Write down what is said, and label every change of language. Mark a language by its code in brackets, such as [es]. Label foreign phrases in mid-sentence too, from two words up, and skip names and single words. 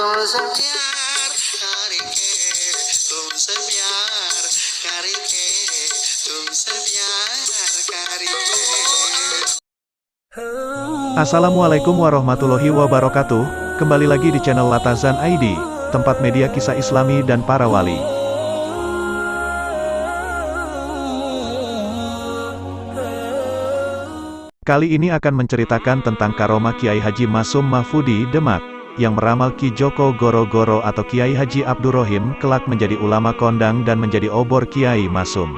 [hi] तुमसे प्यार करके तुमसे प्यार करके तुमसे प्यार करके. [ar] السلام عليكم ورحمة الله وبركاته. [id] Kembali lagi di channel Latazan ID, tempat media kisah Islami dan para wali. Kali ini akan menceritakan tentang karomah Kiai Haji Masum Mahfudi Demak, yang meramal Ki Joko Goro-Goro atau Kiai Haji Abdurrohim kelak menjadi ulama kondang dan menjadi obor Kiai Masum.